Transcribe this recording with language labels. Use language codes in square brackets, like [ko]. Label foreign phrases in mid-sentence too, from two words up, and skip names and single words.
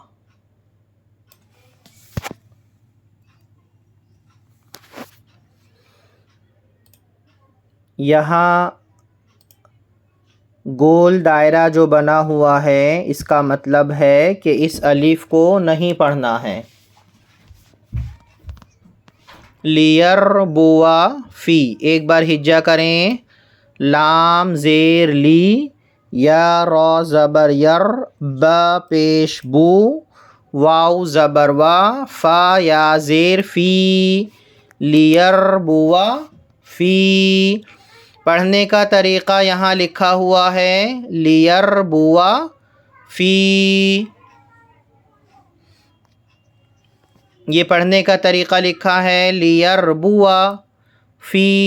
[ur] یہاں گول دائرہ جو بنا ہوا ہے اس کا مطلب ہے کہ اس الف کو نہیں پڑھنا ہے. [ar] لیربوا فی. [ur] ایک بار ہجا کریں. لام زیر لی، یا را زبر یر، با پیش بو، واو زبر وا، فا یا زیر فی. [ar] لیربوا فی. [ur] پڑھنے کا طریقہ یہاں لکھا ہوا ہے [ar] لیربوا فی. [ur] یہ پڑھنے کا طریقہ لکھا ہے [ar] لیربوا فی.